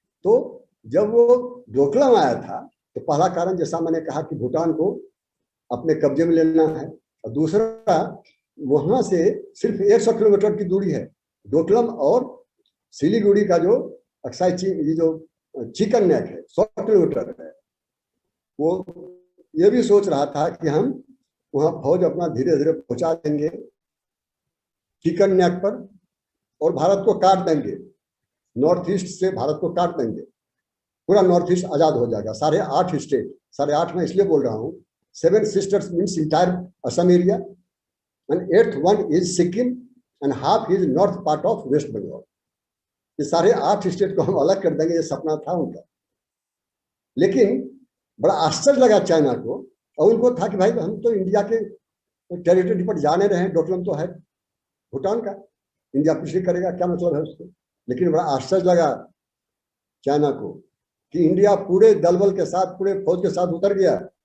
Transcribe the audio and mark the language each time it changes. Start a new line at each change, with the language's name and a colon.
Hindi: तो जब वो डोकलाम आया था तो पहला कारण, जैसा मैंने कहा, कि भूटान को अपने कब्जे में लेना है, और दूसरा वहां से सिर्फ 100 किलोमीटर की दूरी है डोकलाम और सिलीगुड़ी का जो अक्साई ये जो चिकन नेक है 100 किलोमीटर है। वो ये भी सोच रहा था कि हम वहां फौज अपना धीरे धीरे पहुंचा देंगे चिकन नेक पर और भारत को काट देंगे, नॉर्थ ईस्ट से भारत को काट देंगे, पूरा नॉर्थ ईस्ट आजाद हो जाएगा।
English: 8.5 state, 8.5
Hindi: में इसलिए बोल रहा हूँ,
English: 7 sisters means entire Assam area, and 8th one is Sikkim and half is north part of West Bengal.
Hindi: ये 8.5 स्टेट को हम अलग कर देंगे, ये सपना था उनका। लेकिन बड़ा आश्चर्य लगा चाइना को, और उनको था कि भाई हम तो इंडिया के टेरिटरी पर जाने रहे हैं, डोकलाम तो है भूटान का, इंडिया कुछ नहीं करेगा, क्या मतलब है उसको। लेकिन बड़ा आश्चर्य लगा चाइना को कि इंडिया पूरे दलबल के साथ, पूरे फौज के साथ उतर गया।